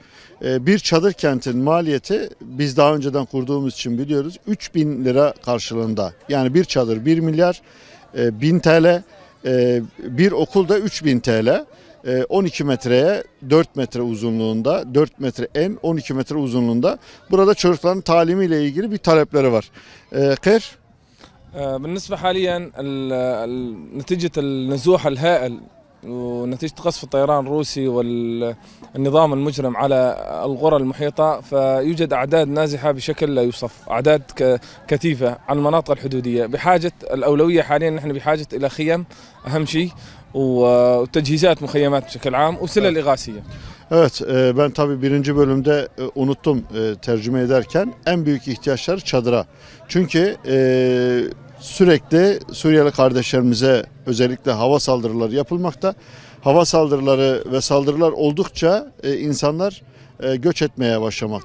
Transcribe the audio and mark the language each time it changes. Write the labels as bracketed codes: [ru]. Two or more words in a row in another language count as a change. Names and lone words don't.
[tr] Bir çadır kentin maliyeti biz daha önceden kurduğumuz için biliyoruz 3.000 lira karşılığında. Yani bir çadır 1 milyar 1000 TL. Bir okulda 3000 TL, 12 metreye 4 metre uzunluğunda, 4 metre en 12 metre uzunluğunda. Burada çocukların talimiyle ilgili bir talepleri var. Kır. [ar] بالنسبة حاليا نتيجة النزوح الهائل ونتيجة قصف الطيران الروسي والنظام المجرم على القرى المحيطة، فيوجد أعداد نازحة بشكل لا يوصف، أعداد كثيفة على المناطق الحدودية. بحاجة الأولوية حاليا نحن بحاجة إلى خيم أهم شيء وتجهيزات مخيمات بشكل عام وسلل إغاثية. [tr] Evet, ben tabii birinci bölümde unuttum tercüme ederken en büyük ihtiyaçları çadıra. Çünkü sürekli Suriyeli kardeşlerimize özellikle hava saldırıları yapılmakta. Hava saldırıları ve saldırılar oldukça insanlar göç etmeye başlamaktalar.